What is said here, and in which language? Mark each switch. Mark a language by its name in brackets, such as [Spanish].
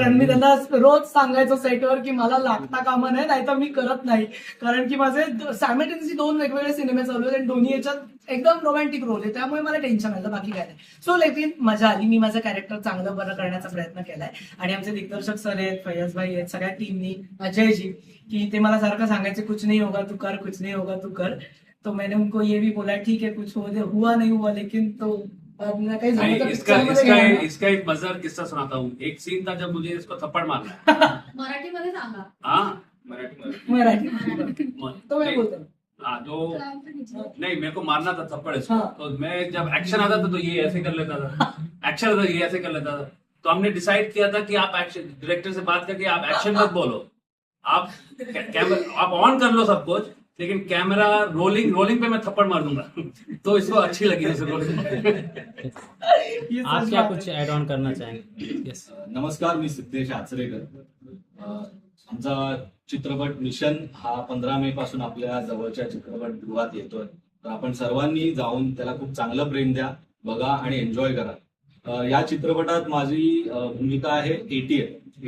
[Marathi] आणि मी त्यांना रोज सांगायचो सेटवर की मला लागता कामा नाही, नाहीतर मी करत नाही, कारण की माझे सायमल्टेनियसली 2 वेगवेगळे सिनेमे चालू आहेत आणि दोन्ही याच्यात एकदम रोमॅन्टिक रोल आहे, त्यामुळे मला टेन्शन आलं, बाकी काय नाही. सो लेकिन मजा आली, मी माझं कॅरेक्टर चांगलं बरं करण्याचा प्रयत्न केलाय आणि आमचे दिग्दर्शक सर आहेत, फैयाज भाई आहेत, सगळ्या टीमनी, अजयजी, की ते मला सारखं सांगायचे [Hindi] कुछ नहीं होगा तू कर, [Marathi] कुछ नहीं होगा तू कर. [Hindi] तो मैंने उनको ये भी बोला ठीक है कुछ हुआ नहीं हुआ, लेकिन तो नहीं, इसका एक मजेदार किस्सा सुनाता हूँ. एक सीन था जब मुझे इसको थप्पड़ मारना है. [Marathi] मराठीमध्ये सांगा. [Hindi] हाँ, मराठी तो मैं नहीं, बोलता हूँ. हाँ तो नहीं, मेरे को मारना था थप्पड़ इसको. हाँ. तो मैं जब एक्शन आता था तो ये ऐसे कर लेता था, एक्शन आता ये ऐसे कर लेता था. तो हमने डिसाइड किया था कि आप एक्शन, डायरेक्टर से बात करके आप एक्शन मत बोलो, आप कैमरा आप ऑन कर लो सब कुछ, लेकिन कैमरा रोलिंग पे मैं थप्पड़ मार दूंगा. तो इसको अच्छी लगी उस रोल. आप क्या कुछ ऐड ऑन करना चाहेंगे? [English] Yes. [Marathi] नमस्कार, मी सिद्धेश आचरेकर. आमचा चित्रपट मिशन हा 15 मे पासून आपल्या जवळच्या चित्रपटगृहात येतोय, तर आपण सर्वांनी जाऊन त्याला खूप चांगलं प्रेम द्या, बघा आणि एन्जॉय करा. या चित्रपटात माझी भूमिका आहे एटीएम.